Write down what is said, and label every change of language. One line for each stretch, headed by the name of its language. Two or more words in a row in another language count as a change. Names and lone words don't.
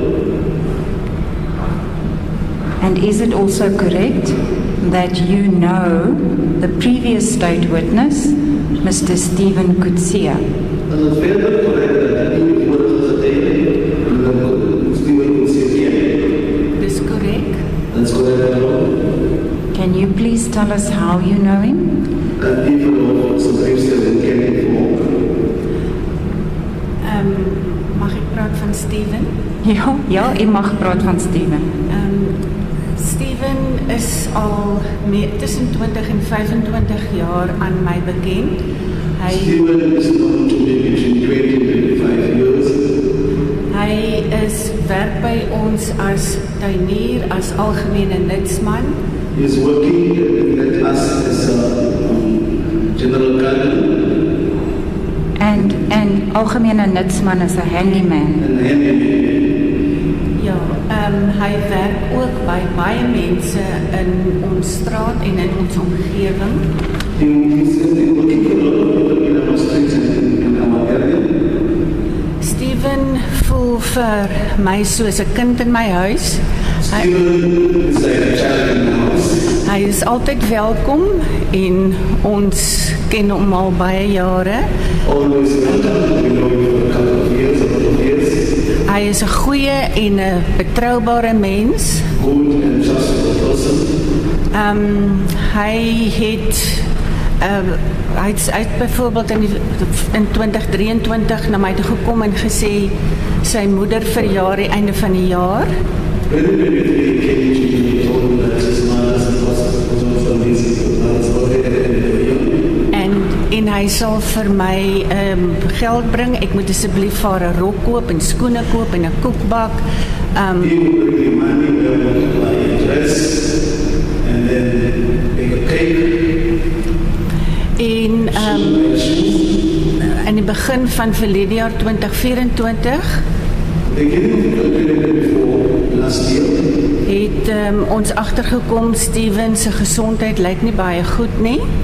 English: And is it also correct that you know the previous state witness, Mr. Stephen Kutsia? That's correct. That's correct, Lord. Can you please tell us how you know him?
Afrikaans: Mag ek praat van Steven? Ja, u mag praat van Steven. Steven is al tussen 20 en 25 jaar aan my bekend.
English: Steven is known to me between 20 and 25 years.
Afrikaans: Hy werk by ons as tuinier, as algemene nutsman.
English: He is working with us as a general gardener.
Afrikaans: And algemene nutsman is 'n handyman. Ja, hy werk ook by baie mense in ons straat en in ons omgewing.
English: He is working for a lot of people in our streets and in our area.
Afrikaans: Steven voel vir my soos 'n kind in my huis.
English: Steven is like a child in the house.
Afrikaans: Hy is altyd welkom en ons ken hom al baie jare.
English: Always welcome. We know you for a couple of years, a couple of years.
Afrikaans: Hy is 'n goeie en 'n betroubare mens.
English: Good and trustworthy person.
Afrikaans: Hy het byvoorbeeld in 2023 na my toe gekom en gesê sy moeder verjaar die einde van die jaar.
English: When he came to me, he told me that his mother's was amazing.
Afrikaans: En hy sal vir my geld bring. Ek moet asseblief vir haar 'n rok koop en skoene koop en 'n koekbak.
English: He would bring me money where I would buy dress and then make a cake.
Afrikaans: En in die begin van verlede jaar 2024 het ons agtergekom Steven se gesondheid lyk nie baie goed nie.